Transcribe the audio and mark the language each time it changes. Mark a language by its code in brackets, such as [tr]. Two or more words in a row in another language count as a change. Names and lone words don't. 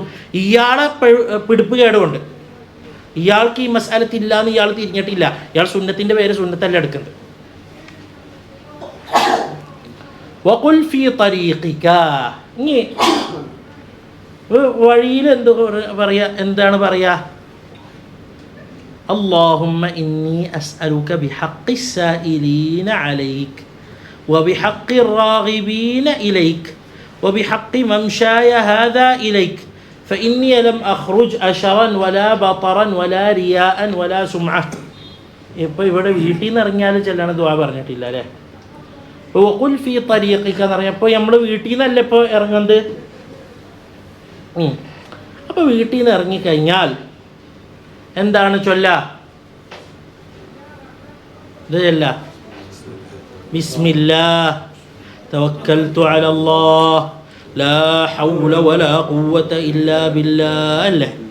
[ml] ഇയാളെ പിടിപ്പ് കേടുകൊണ്ട് ഇയാൾക്ക് ഈ മസാലത്ത് ഇല്ല എന്ന് ഇയാൾ തിരിഞ്ഞിട്ടില്ല. ഇയാൾ സുന്നത്തിൻ്റെ പേര് സുന്നത്തല്ല എടുക്കുന്നത്. [ar] وقل في طريقك. [ml] ഇനി വഴിയിൽ എന്താണ് പറയുക? [ar] اللهم إني أسألك بحق السائلين عليك وبحق الراغبين إليك وبحق ممشاي هذا إليك فإني لم أخرج أشرا ولا بطرا ولا رياء ولا سمعة. [ml] ഇപ്പോൾ ഇവിടെ വീട്ടിൽ നിന്ന് ഇറങ്ങിയാൽ ചെല്ലാണ് ദുആ പറഞ്ഞിട്ടില്ല അല്ലേ? ഇപ്പോൾ [ar] وقل في طريقك [ml] എന്ന് പറഞ്ഞപ്പോൾ നമ്മൾ വീട്ടിൽ നിന്നല്ല ഇപ്പോൾ ഇറങ്ങുന്നത്. അപ്പോൾ വീട്ടിൽ നിന്ന് ഇറങ്ങിക്കഴിഞ്ഞാൽ എന്താണ് ചൊല്ല? ഇത് ചൊല്ല, [ar] بسم الله توكلت على الله لا حول ولا قوة إلا بالله അല്ലേ?